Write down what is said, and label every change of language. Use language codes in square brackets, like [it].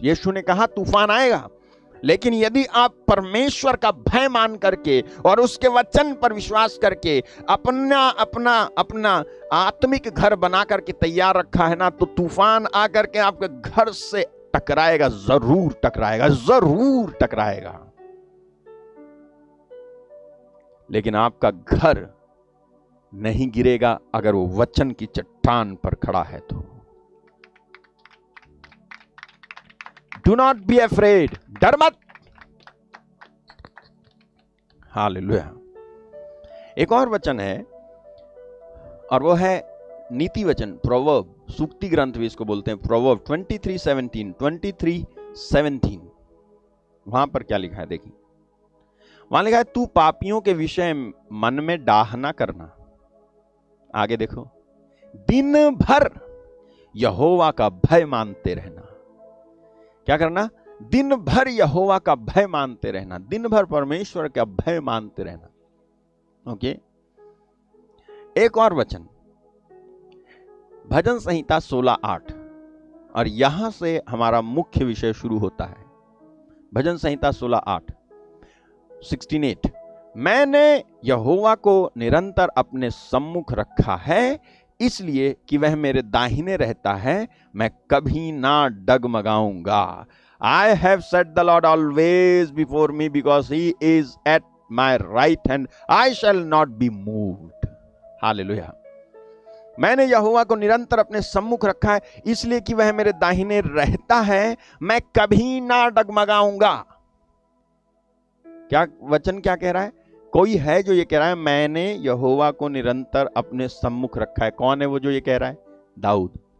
[hi] यीशु ने कहा तूफान आएगा, लेकिन यदि आप परमेश्वर का भय मान करके और उसके वचन पर विश्वास करके अपना अपना अपना आत्मिक घर बना करके तैयार रखा है ना, तो तूफान आकर के आपके घर से टकराएगा, जरूर टकराएगा, जरूर टकराएगा। लेकिन आपका घर नहीं गिरेगा अगर वो वचन की चट्टान पर खड़ा है तो। [en] Do not be afraid, [hi] डर मत। हालेलुया। एक और वचन है और वो है नीति वचन, प्रोवर्ब, सूक्ति ग्रंथ भी इसको बोलते हैं, प्रोवर्ब 23:17। वहां पर क्या लिखा है देखिए। वहां लिखा है तू पापियों के विषय मन में डाह ना करना। आगे देखो, दिन भर यहोवा का भय मानते रहना। क्या करना? दिन भर यहोवा का भय मानते रहना, दिन भर परमेश्वर का भय मानते रहना। ओके। एक और वचन, भजन संहिता 16:8, और यहां से हमारा मुख्य विषय शुरू होता है। भजन संहिता 16:8, मैंने यहोवा को निरंतर अपने सम्मुख रखा है, इसलिए कि वह मेरे दाहिने रहता है, मैं कभी ना डगमगाऊंगा। [en] I have set the Lord always before me, because he is at my right hand, I shall not be moved। [hi] Hallelujah. मैंने यहोवा को निरंतर अपने सम्मुख रखा है, इसलिए कि वह मेरे दाहिने रहता है, मैं कभी ना डगमगाऊंगा। क्या वचन क्या कह रहा है? कोई है जो ये कह रहा है मैंने यहोवा को निरंतर अपने सम्मुख रखा है। कौन है वो जो ये कह रहा है? दाऊद।